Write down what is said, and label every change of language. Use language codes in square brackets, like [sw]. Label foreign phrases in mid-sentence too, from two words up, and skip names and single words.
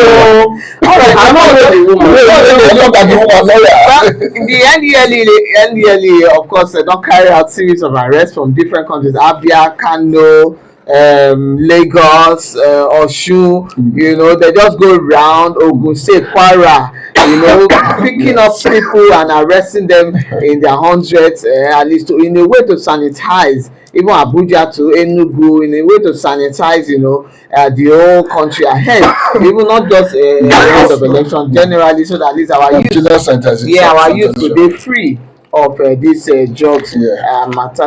[en] I know the woman. The NDLE, of course, don't carry out series of arrests from different countries: Abia, Kano, Lagos, Osun. You know, they just go around Ogun State, Kwara. You know, picking up people and arresting them in their hundreds, at least in a way to sanitize. Even Abuja to Enugu, in a way to sanitize, you know, the whole country ahead. Even not just ahead of election, generally, so that at least our youth, our youth could be free of these drugs matter.